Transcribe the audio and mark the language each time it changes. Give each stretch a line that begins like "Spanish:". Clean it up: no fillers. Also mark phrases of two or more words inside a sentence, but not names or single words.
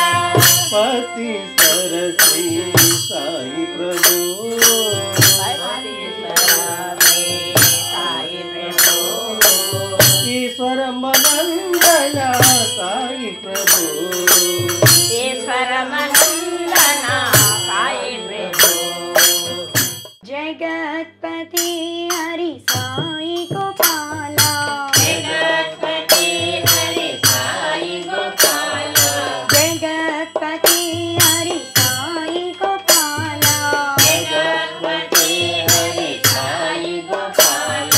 Sanskrit: పతి సరసి సాయి ప్రభు సాయి ప్రభు ఈశ్వరమనందన సాయి ప్రభు ఈశ్వరమనందన సాయి ప్రభు
Hindi: जगतपति हरि साई गोपाला जगतपति हरि साई गोपाला जगतपति हरि साई गोपाला जगतपति हरि साई गोपाला